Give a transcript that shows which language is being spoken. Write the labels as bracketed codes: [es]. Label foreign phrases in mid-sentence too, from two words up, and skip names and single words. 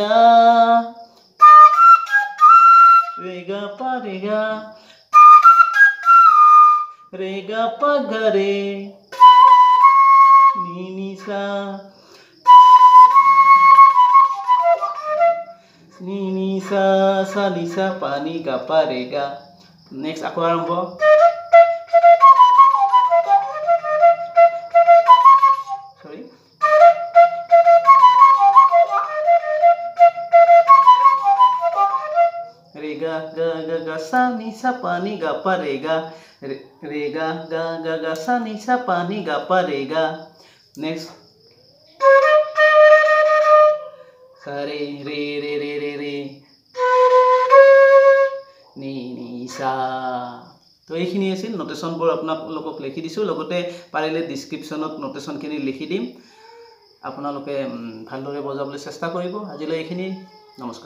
[as] गा पा रे गा पा गा रे नी नी सा नी सा पा नी गा पा रे गा नेक्स्ट আকৌ আৰম্ভ रे गा गा सा नी सा पा नी गा पा रे गा रे गा गा सा नी सा पा नी गा पा रे गा नेक्स्ट सा रे रे रे रे रे रे नी नी सा তো এইখিনি আছিল নোটেশনবোৰ আপোনালোকক লিখি দিছোঁ লগতে পাৰিলে ডেসক্ৰিপচনত নোটেশনখিনি লিখি দিম আপোনালোকে ভালদৰে বজাবলৈ চেষ্টা কৰিব আজিলৈ এইখিনি নমস্কাৰ